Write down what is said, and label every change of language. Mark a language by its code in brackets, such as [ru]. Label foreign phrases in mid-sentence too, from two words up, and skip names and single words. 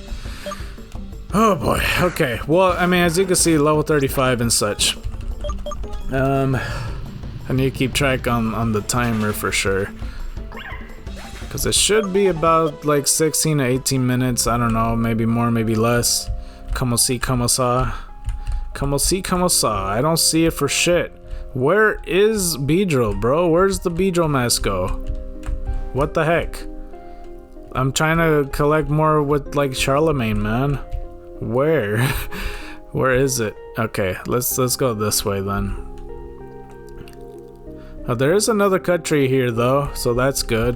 [en] Oh boy. Okay. Well, I mean, as you can see, level 35 and such. I need to keep track on the timer for sure. Because it should be about like 16 to 18 minutes. I don't know. Maybe more, maybe less. [fr] Como si, como sa. Como si, como sa. [en] I don't see it for shit. Where is Beedrill, bro? Where's the Beedrill Masco? What the heck? I'm trying to collect more with like Charlemagne, man. Where? Where is it? Okay, let's go this way then. Oh, there is another cut tree here though, so that's good.